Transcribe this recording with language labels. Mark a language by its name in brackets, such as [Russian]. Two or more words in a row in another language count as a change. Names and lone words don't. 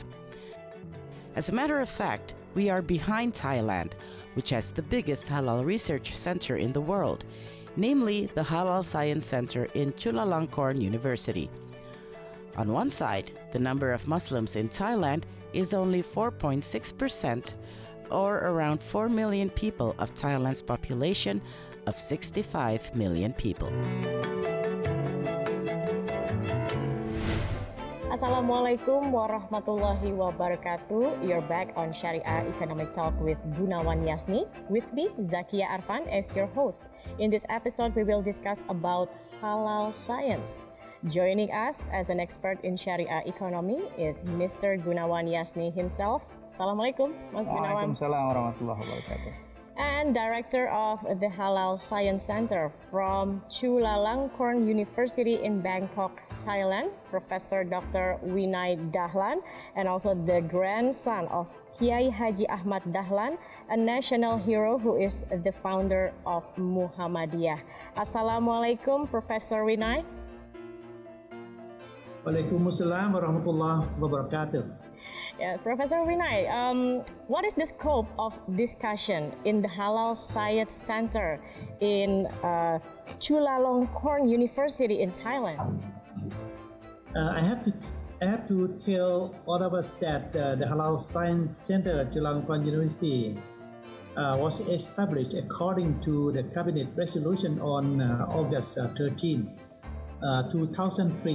[English] As a matter of fact, we are behind Thailand, which has the biggest halal research center in the world, namely the Halal Science Center in Chulalongkorn University. On one side, the number of Muslims in Thailand is only 4.6%, or around 4 million people of Thailand's population of 65 million people. [Arabic] السلام عليكم ورحمة الله وبركاته. [English] You're back on Sharia Economic Talk with Gunawan Yasni. With me, Zakia Arfan, as your host. In this episode, we will discuss about halal science. Joining us as an expert in Sharia economy is Mr. Gunawan Yasni himself. [Arabic] Assalamualaikum, Mas Gunawan. وعليكم السلام ورحمة الله وبركاته. [English] And Director of the Halal Science Center from Chulalongkorn University in Bangkok, Thailand, Professor Dr. Winai Dahlan, and also the grandson of Kiai Haji Ahmad Dahlan, a national hero who is the founder of Muhammadiyah. [Arabic] Assalamualaikum, Professor Winai. وعليكم السلام ورحمة الله وبركاته. [English] Yeah, Professor Winai, what is the scope of discussion in the Halal Science Center in Chulalongkorn University in Thailand? I have to tell all of us that the Halal Science Center at Chulalongkorn University was established according to the Cabinet Resolution on August 13, 2003.